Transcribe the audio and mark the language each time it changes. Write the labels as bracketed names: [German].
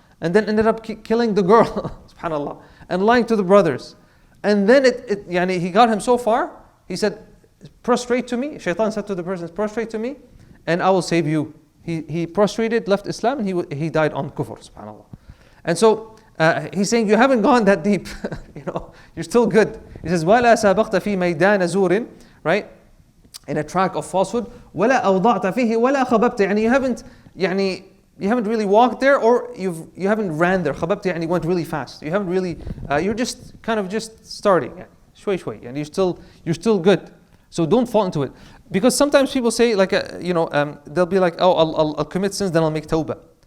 [English] and then ended up killing the girl, subhanAllah, and lying to the brothers. And then yani he got him so far, he said, prostrate to me. Shaitan said to the person, prostrate to me, and I will save you. He prostrated, left Islam, and he died on kufr, subhanAllah. And so he's saying, you haven't gone that deep. You're still good. He says, [Arabic] وَلَا سَابَقْتَ فِي مَيْدَانَ زُورٍ, right? [English] In a track of falsehood. [Arabic] وَلَا أَوْضَعْتَ فِيهِ وَلَا خَبَبْتَ. [English] You haven't really walked there, or you haven't ran there. خَبَبْتَ يعني went really fast. You haven't really, you're just kind of just starting. [Arabic] شوي شوي. [English] And you're still good. So don't fall into it. Because sometimes people say, like, they'll be like, oh, I'll commit sins, then I'll make tawbah.